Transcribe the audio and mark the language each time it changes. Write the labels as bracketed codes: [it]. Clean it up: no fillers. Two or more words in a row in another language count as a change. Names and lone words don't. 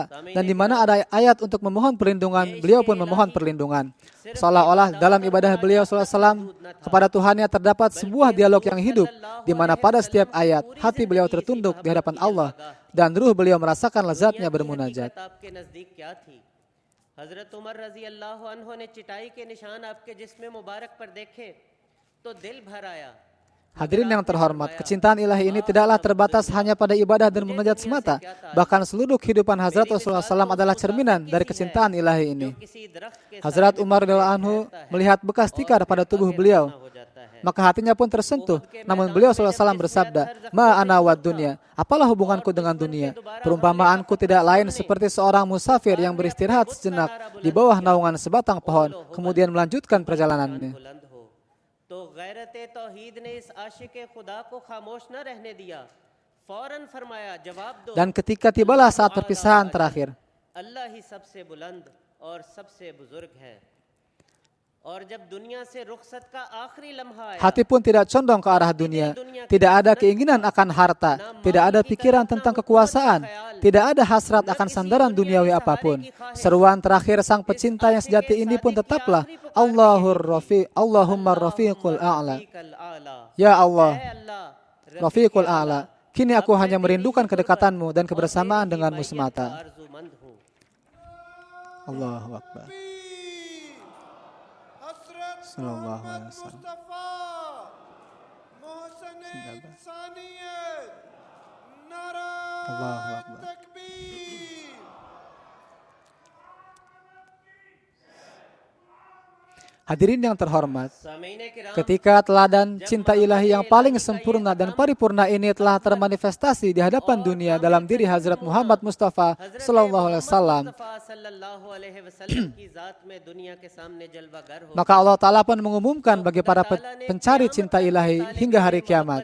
[id] Dan di mana ada ayat untuk memohon perlindungan, beliau pun memohon perlindungan. Seolah-olah dalam ibadah beliau [ar] صلى الله عليه وسلم [id] kepada Tuhannya terdapat sebuah dialog yang hidup, di mana pada setiap ayat hati beliau tertunduk di hadapan Allah dan ruh beliau merasakan lezatnya bermunajat. [ur] حضرت عمر رضی اللہ عنہ نے چٹائی کے نشان آپ کے جسم مبارک پر دیکھے تو دل بھر آیا. [id] Hadirin yang terhormat, kecintaan ilahi ini tidaklah terbatas hanya pada ibadah dan munajat semata. Bahkan seluruh kehidupan Hazrat Rasulullah SAW adalah cerminan dari kecintaan ilahi ini. Hazrat Umar [ar] رضي الله عنه [id] melihat bekas tikar pada tubuh beliau maka hatinya pun tersentuh. Namun beliau SAW bersabda, [ar] ما أنا والدنيا, [id] apalah hubunganku dengan dunia? Perumpamaanku tidak lain seperti seorang musafir yang beristirahat sejenak di bawah naungan sebatang pohon, kemudian melanjutkan perjalanannya. [ur] تو غیرت توحید نے اس عاشق خدا کو خاموش نہ رہنے دیا، فوراً فرمایا جواب دو, [id] Dan ketika tibalah saat perpisahan terakhir, [ur] اللہ ہی سب سے بلند اور سب سے بزرگ ہے. اور جب دنیا سے رخصت کا آخری لمحہ آیا, [id] hati pun tidak condong ke arah dunia. Tidak ada keinginan akan harta, tidak ada pikiran tentang kekuasaan, tidak ada hasrat akan sandaran duniawi apapun. Seruan terakhir sang pecinta yang sejati ini pun tetaplah [ar] اللهم الرفيق الأعلى. يا الله، الرفيق الأعلى. [id] Kini aku hanya merindukan kedekatanmu dan kebersamaan denganmu semata. [ar] الله أكبر. صلى الله عليه وسلم. الله أكبر. [id] Hadirin yang terhormat, ketika teladan cinta ilahi yang paling sempurna dan paripurna ini telah termanifestasi di hadapan dunia dalam diri Hazrat Muhammad Mustafa [ar] صلى الله عليه وسلم, [id] maka [ar] الله تعالى [id] pun mengumumkan bagi para pencari cinta ilahi hingga hari kiamat.